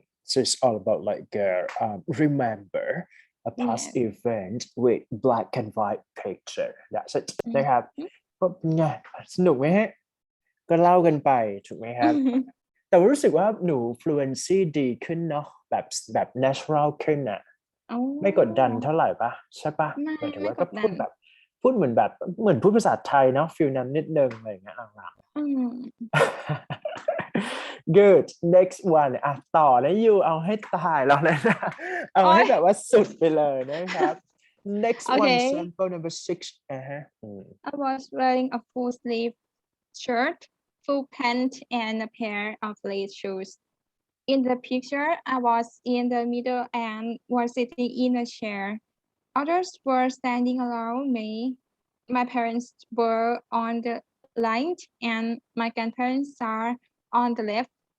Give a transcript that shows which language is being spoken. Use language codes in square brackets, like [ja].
[en] So it's all about like remember a past event with black and white picture. That's it [th] นะครับก็ไงสนุกไหมฮะก็เล่ากันไปถูกไหมครับ แต่ว่ารู้สึกว่าหนู fluency ดีขึ้นเนาะแบบ natural ขึ้นอะไม่กดดันเท่าไหร่ปะใช่ปะหมายถึงว่าก็พูดเหมือนพูดภาษาไทยเนาะฟิลนั้นนิดนึงอะไรอย่างเงี้ยหลัง ๆ [en] good next one [th] อ่ะต่อนะยูเอาให้ตายแล้วนะเอาให้แบบว่าสุดไปเลยนะครับ [en] next one sample number 6 I was wearing a full sleeve shirt, full pant, and a pair of lace shoes. In the picture, I was in the middle and was sitting in a chair. Others were standing around me. My parents were on the right, and my grandparents are on the left.